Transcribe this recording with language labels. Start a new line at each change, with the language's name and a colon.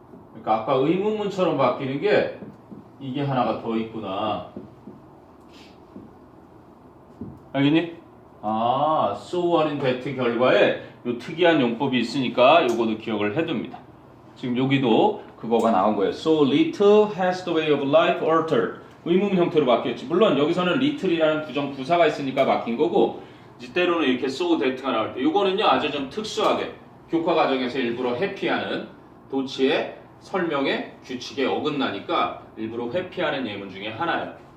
Korean: 그러니까 아까 의문문처럼 바뀌는 게 이게 하나가 더 있구나. 알겠니? 아, so 원인 that 결과에 요 특이한 용법이 있으니까 요거도 기억을 해둡니다. 지금 여기도 그거가 나온 거예요.
English: So little has the way of life altered.
Korean: 의문 형태로 바뀌었지. 물론 여기서는 little이라는 부정 부사가 있으니까 바뀐 거고 이제 때로는 이렇게 so that가 나올 때 요거는요 아주 좀 특수하게 교과 과정에서 일부러 회피하는 도치의 설명의 규칙에 어긋나니까 일부러 회피하는 예문 중에 하나예요.